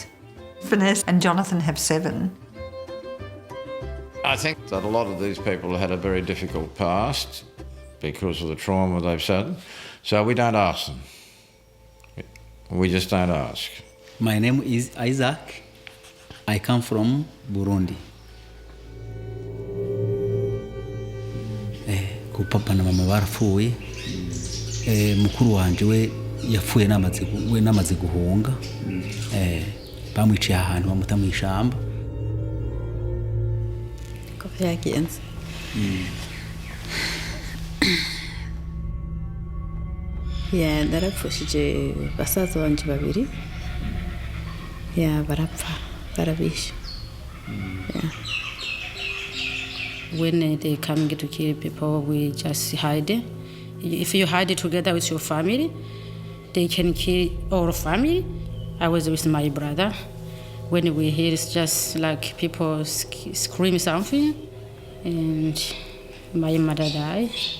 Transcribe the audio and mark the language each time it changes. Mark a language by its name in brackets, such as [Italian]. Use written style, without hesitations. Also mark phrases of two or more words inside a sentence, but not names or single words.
[English] Vanessa and Jonathan have 7. I think that a lot of these people had a very difficult past because of the trauma they've had, so we don't ask them. We just don't ask. My name is Isaac. I come from Burundi. [Rundi] Ku papa na mama barapfuye. Mukuru wanje we yapfuye namaze guhunga. Bamwiciye ahantu bamuta mu ishamba. Reagieren. Narapfushije basaza banje babiri. Barapfa, barabishe. [English] When they come to kill people, we just hide. If you hide together with your family, they can kill our family. I was with my brother. When we hear it's just like people scream something, and my mother died.